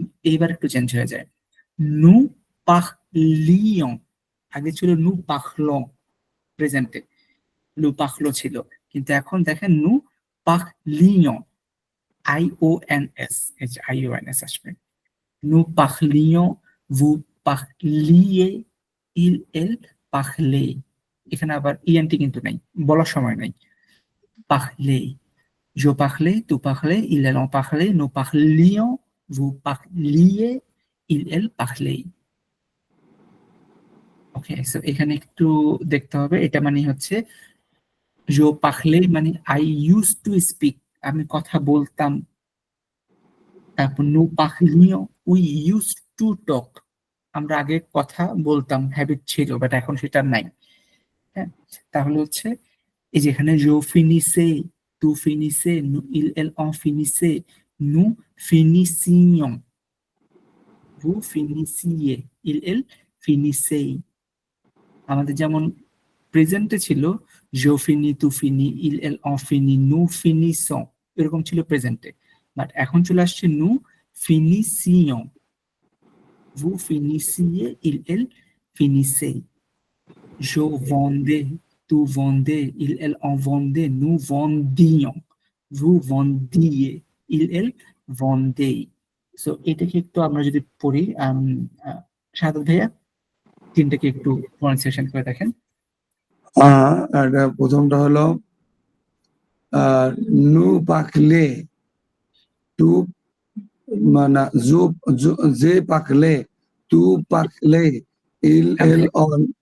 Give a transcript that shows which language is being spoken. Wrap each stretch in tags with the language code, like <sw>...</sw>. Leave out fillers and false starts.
<bn>এইবার একটু চেঞ্জ হয়ে যায়, নু পাখলিয়ং, আগে ছিল নু পাখলং প্রেজেন্টে, নু পাখলো ছিল, কিন্তু এখন দেখেন নু পাখলিয়ং, আই ও এন এস, এই যে আই ও এন এস আসবে।</bn> <fr>Nous parlions, vous parliez, il, elle parlait।</fr> <bn>এখানে আবার ইএনটি কিন্তু নাই, বলার সময় নাই।</bn> <fr>Parler, je parlais, tu parlais, il, elle en parlait, nous parlions, vous parliez, il, elle parlait।</fr> <bn>ওকে, সো এখানে একটু দেখতে হবে, এটা মানে হচ্ছে</bn> <fr>je parlais</fr> <bn>মানে</bn> <en>I use to speak,</en> <bn>আমি কথা বলতাম। তারপর</bn> <fr>nous parlions,</fr> <en>we used to talk,</en> <bn>আমরা আগে কথা বলতাম, হ্যাবিট ছিল, বাট এখন সেটা নাই। হ্যাঁ, তাহলে হচ্ছে এই যে এখানে জো ফিনিসে, তু ফিনিসে, নু ইল এল অন ফিনিসে, নু ফিনিসিয়ং, ভু ফিনিসিয়ে, ইল এল ফিনিসেই। আমাদের যেমন প্রেজেন্টে ছিল জো ফিনি, তু ফিনি, ইল এল অন ফিনি, নু ফিনিসং, এরকম ছিল প্রেজেন্টে, বাট এখন চলে আসছে নু ফিনিসিয়ং, ভু ফিনিসিয়ে, ইল এল ফিনিসেই।</bn> <fr>Je vendais, tu vendais, il, elle en vendait, nous vendions, vous vendiez, il, elle vendait।</fr> <bn>So এটাকে একটু আমরা যদি পড়ি, সাদত ভাইয়া তিনটাকে একটু প্রনাউন্সিয়েশন করে দেখেন। এটা প্রথমটা হলো নু পাকলে, টু মানে যে পাকলে, টু পাকলে, ইল এল অন।</bn>